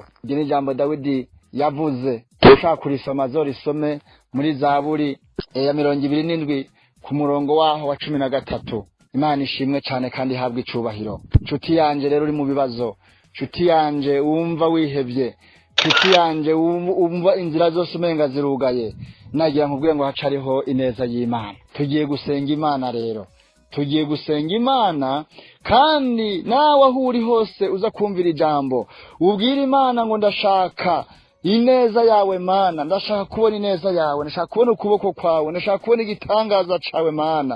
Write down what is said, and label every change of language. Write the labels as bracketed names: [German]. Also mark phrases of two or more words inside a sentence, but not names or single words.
[Rundi] Iryo ni ijambo Dawidi yavuze. Ushaka kurisoma zorisome muri Zaburi ya 27 ku murongo waho wa 13. Imana ishimwe cyane kandi ihabwa icubahiro. Nshuti yanje rero uri mu bibazo, nshuti yanje wumva wihevye, nshuti yanje wumva inzira zose umenga zirugaye, nagira nkubwire ngo hacariho ineza y'Imana. Tugiye gusenga Imana rero, tugiye gusenga Imana, kandi nawe aho uri hose uza kumvira ijambo, ubwira Imana ngo ndashaka ineza yawe Mana, ndashaka kubona ineza yawe, ndashaka kubona ukuboko kwawe, ndashaka kubona igitangaza cawe Mana.